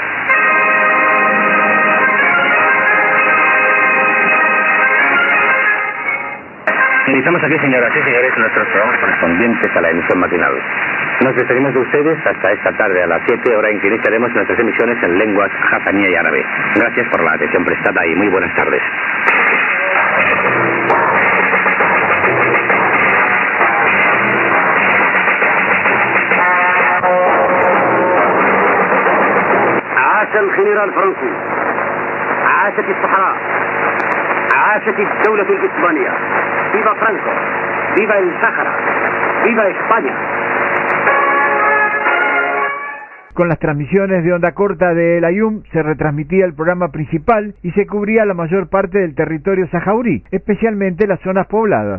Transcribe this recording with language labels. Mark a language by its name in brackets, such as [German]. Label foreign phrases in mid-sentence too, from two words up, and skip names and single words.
[Spanish] Iniciamos aquí, señoras y señores, nuestros programas correspondientes a la emisión matinal. Nos despedimos de ustedes hasta esta tarde a las 7, hora en que iniciaremos nuestras emisiones en lenguas hazaní y árabe. Gracias por la atención prestada y muy buenas tardes. [Arabic] عاش الجنرال فرانكو، عاشت الصحراء، عاشت الدولة الإسبانية. [Spanish] ¡Viva Franco! ¡Viva el Sáhara! ¡Viva España! Con las transmisiones de onda corta del Aaiún se retransmitía el programa principal y se cubría la mayor parte del territorio sahaurí, especialmente las zonas pobladas.